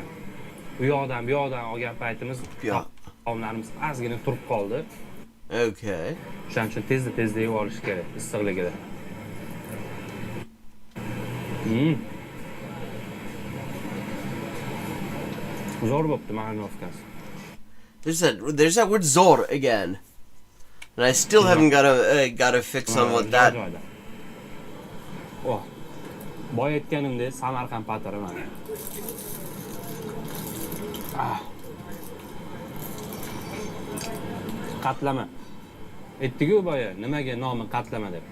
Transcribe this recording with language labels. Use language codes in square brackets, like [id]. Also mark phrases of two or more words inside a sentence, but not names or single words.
[uz] Bu yoqdan olgan paytimiz taomlarimiz ozgina turib qoldi. [en] Okay. [uz] Shuning uchun tezda yeb olish kerak issiqligida. Zo'r bo'pti ma'lumotgas. [en] There's that word zor again. And I still haven't got a fix on what that. [uz] Boy aytganimdek Samarqand patiri mana. Qatlama. Aytdi-ku boya, nimaga nomi qatlama deb.